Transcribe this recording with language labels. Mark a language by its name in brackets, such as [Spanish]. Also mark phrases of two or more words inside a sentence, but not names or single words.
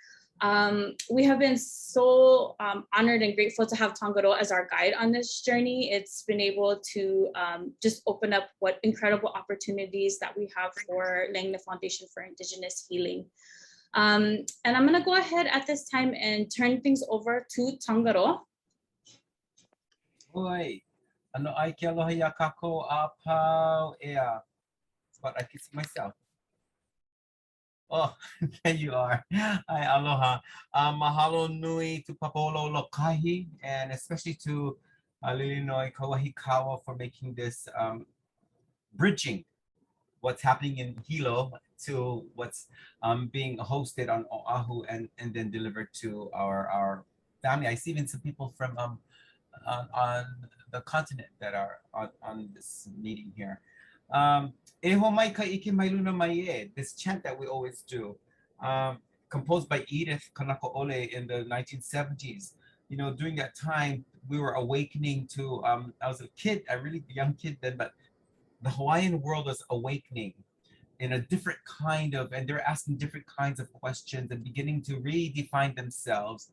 [English] We have been so honored and grateful to have Tangarō as our guide on this journey. It's been able to just open up what incredible opportunities that we have for laying the foundation for Indigenous healing. And I'm gonna go ahead at this time and turn things over to Tangarō. [Hawaiian] Oi, ano ai ke aloha ia kākou a pau ea. [English] But I can see myself. Oh, there you are. Hi, aloha. [Hawaiian] Mahalo nui [English] to Papolo Lokahi, and especially to Lilinoi Kawahikawa for making this bridging what's happening in Hilo to what's being hosted on Oahu and then delivered to our family. I see even some people from on the continent that are on this meeting here. [Hawaiian] E ho mai ka ike mai luna mai e, [English] this chant that we always do, composed by Edith Kanakaʻole in the 1970s. You know, during that time, we were awakening to, I was a kid, a really young kid then, but the Hawaiian world was awakening in a different kind of, and they're asking different kinds of questions and beginning to redefine themselves.